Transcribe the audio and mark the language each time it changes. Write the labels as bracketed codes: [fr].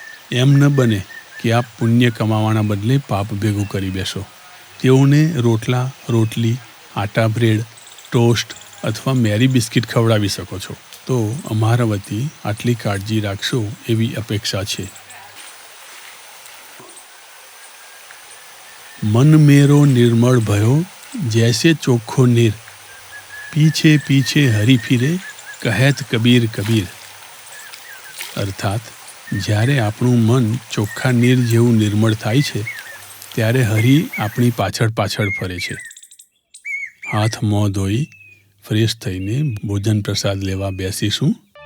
[gu] એમ ન બને કે આપ પુણ્ય કમાવાના બદલે પાપ ભેગું કરી બેસો. તેઓને રોટલા, રોટલી, આટા બ્રેડ, ટોસ્ટ અથવા મેરી બિસ્કિટ ખવડાવી શકો છો. તો અમારા વતી આટલી કાળજી રાખશો એવી અપેક્ષા છે. [hi] मन मेरो निर्मल भयो जैसे चोखो नीर, पीछे पीछे हरी फिरे कहत कबीर कबीर. [gu] અર્થાત જ્યારે આપણું મન ચોખ્ખા નીર જેવું નિર્મળ થાય છે ત્યારે હરી આપણી પાછળ પાછળ ફરે છે. હાથ મોં ધોઈ ફ્રેશ થઈને ભોજન પ્રસાદ લેવા બેસીશું.